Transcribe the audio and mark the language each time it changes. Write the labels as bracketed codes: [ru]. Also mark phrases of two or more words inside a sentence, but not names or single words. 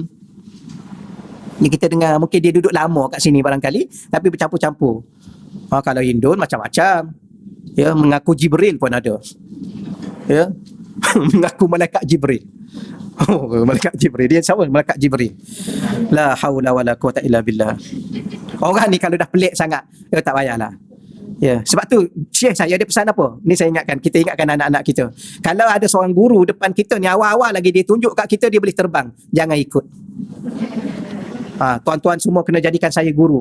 [ms] Ni kita dengar, mungkin dia duduk lama kat sini barangkali, tapi bercampur-campur. Kalau Indun macam-macam. Ya, mengaku Jibril pun ada. Ya. Mengaku malaikat Jibril. Malaikat Jibril. Dia siapa? Malaikat Jibril. [ar] La haula wala quwata illa billah. [ms] Orang ni kalau dah pelik sangat, tak payahlah. Ya, sebab tu Syekh saya ada pesan apa? Ni saya ingatkan, kita ingatkan anak-anak kita. Kalau ada seorang guru depan kita ni, awal-awal lagi dia tunjuk kat kita dia boleh terbang, jangan ikut. Tuan-tuan semua kena jadikan saya guru.